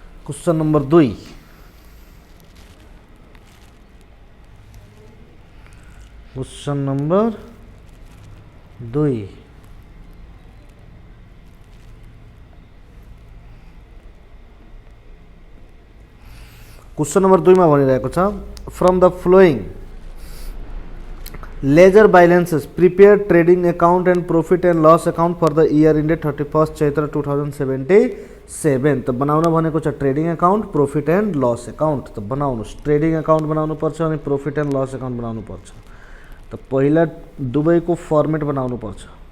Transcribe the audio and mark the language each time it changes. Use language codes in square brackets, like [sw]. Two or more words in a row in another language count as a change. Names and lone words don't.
[en] question number 2. question number 2. question number 2 [ne] में भनिरहेको छ [en] from the following ledger balances prepare trading account and profit and loss account for the year ended 31 Chaitra 2077. [ne] तो बनाउन भनेको छ [en] trading account profit and loss account. [ne] तो बनाउनुस् [en] trading account [ne] बनाउनु पर्छ अनि [en] profit and loss account [ne] बनाउनु पर्छ। तो पहिला दुबईको फर्मेट बनाउनु पर्छ।